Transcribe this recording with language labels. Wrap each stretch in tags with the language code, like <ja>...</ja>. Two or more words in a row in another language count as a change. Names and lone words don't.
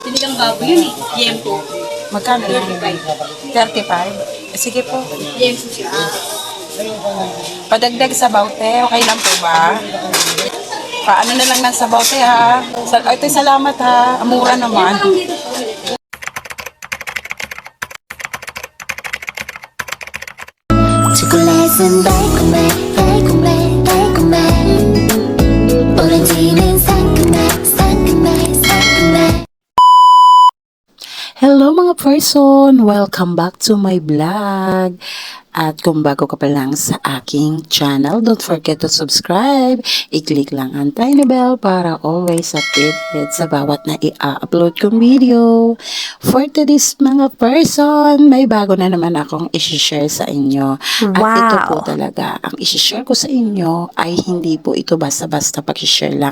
<tl>Sinigang baboy yun eh. Yempo. Magkano yan? 35. 35? Sige po. Yempo siya. Padagdag sa baute, okay lang po ba? Paano na lang ng sabaw te ha? Ito salamat ha. Mura naman.</tl> <ko>초콜릿은 달콤해 달콤해 달콤해 오렌지는 상큼해 상큼해 상큼해.</ko> <en>Hello mga person! Welcome back to my vlog.</en> <tl>At kung bago ka pa lang sa aking channel,</tl> <en>don't forget to subscribe.</en> <tl>I-click lang ang tiny bell para</tl> <en>always updated</en> <tl>sa bawat na i-upload kong video.</tl> <en>For today's</en> <tl>mga person, may bago na naman akong isi-share sa inyo. At ito po talaga, ang isi-share ko sa inyo ay hindi po ito basta-basta pag-share lang.</tl>